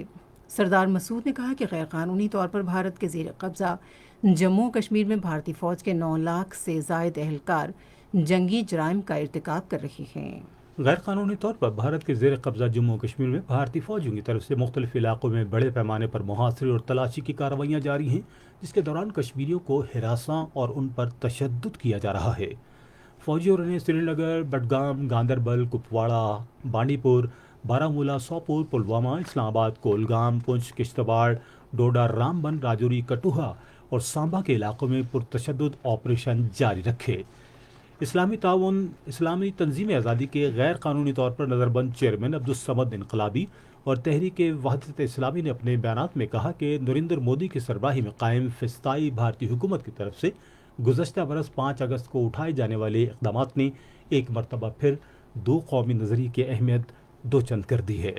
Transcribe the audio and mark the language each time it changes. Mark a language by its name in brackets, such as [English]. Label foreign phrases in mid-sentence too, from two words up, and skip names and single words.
[Urdu] سردار مسعود نے کہا کہ غیر قانونی طور پر بھارت کے زیر قبضہ جموں و کشمیر میں بھارتی فوج کے 9 لاکھ سے زائد اہلکار جنگی جرائم کا ارتکاب کر رہے ہیں۔ غیر قانونی طور پر بھارت کے زیر قبضہ جموں و کشمیر میں بھارتی فوجیوں کی طرف سے مختلف علاقوں میں بڑے پیمانے پر محاصرے اور تلاشی کی کارروائیاں جاری ہیں، جس کے دوران کشمیریوں کو ہراساں اور ان پر تشدد کیا جا رہا ہے۔ فوجیوں نے سری نگر، بڈگام، گاندربل، کپواڑہ، بانڈی پور، بارہمولہ، سوپور، پلوامہ، اسلام آباد، کولگام، پنچ، کشتواڑ، ڈوڈا، رام بن، راجوری، کٹھوعہ اور سانبا کے علاقوں میں پرتشدد آپریشن جاری رکھے۔ اسلامی تنظیم آزادی کے غیر قانونی طور پر نظر بند چیئرمین عبدالصمد انقلابی اور تحریک وحدت اسلامی نے اپنے بیانات میں کہا کہ نریندر مودی کی سربراہی میں قائم فسطائی بھارتی حکومت کی طرف سے گزشتہ برس 5 اگست کو اٹھائے جانے والے اقدامات نے ایک مرتبہ پھر 2 قومی نظریے کی اہمیت دوچند کر دی ہے۔